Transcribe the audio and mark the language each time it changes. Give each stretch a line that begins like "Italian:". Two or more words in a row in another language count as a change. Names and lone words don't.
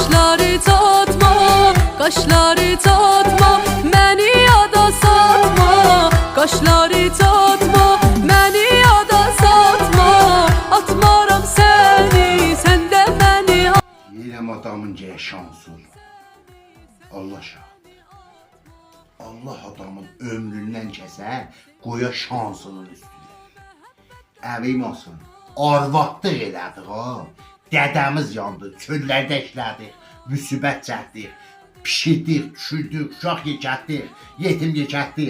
Turkish: Kaşları tatma, kaşları tatma, beni yada satma. Kaşları tatma, beni yada satma. Atmaram seni, sen de beni. Yine adamınca şansı olur. Allah şahit.
Azerbaijani: Allah adamın ömründən kəsə, qoya şansının üstüne. Əvim olsun, arvadlıq elədik ha. Dədəmiz yandı, çöllərdə işlədik, müsibət çəkdik, pişirdik, düşürdük, uşaq yekətdik, yetim yekətdik.